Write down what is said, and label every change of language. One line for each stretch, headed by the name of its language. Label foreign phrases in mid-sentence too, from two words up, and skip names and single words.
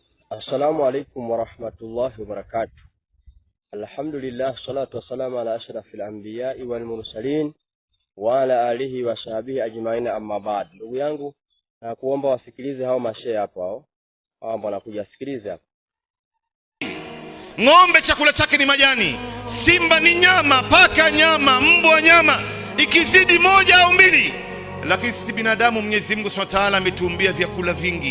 Arabic: السلام عليكم ورحمة الله وبركاته. الحمد لله، الصلاة والسلام على أشرف الأنبياء والمرسلين وعلى آله وصحبه أجمعين، أما بعد.
Swahili: Ndugu yangu, na kuomba wasikilize hao mashehe hapo hao ambao wanakuja sikilize hapo. Ng'ombe chakula chake ni majani, simba ni nyama, paka nyama, mbwa nyama, ikizidi moja au mbili. Lakini sisi binadamu Mwenyezi Mungu
Arabic: سبحانه وتعالى
Swahili: ametuumbia vyakula vingi.